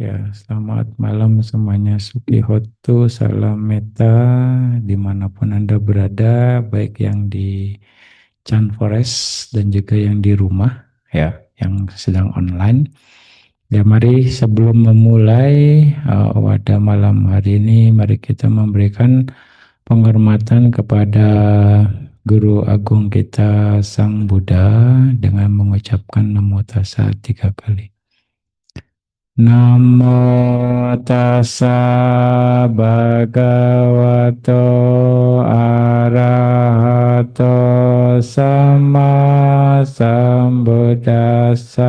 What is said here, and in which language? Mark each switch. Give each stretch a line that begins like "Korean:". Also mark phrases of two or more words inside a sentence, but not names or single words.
Indonesian: Selamat malam semuanya. Sukihoto, salam meta, dimanapun Anda berada, baik yang di Chan Forest dan juga yang di rumah, ya, yang sedang online. Ya, mari sebelum memulai pada malam hari ini, mari kita memberikan penghormatan kepada Guru Agung kita Sang Buddha dengan mengucapkan
Pali: Namo Tassa
Indonesian: 3 kali.
Pali: Namo tassa bhagavato arahato sama sambuddhassa.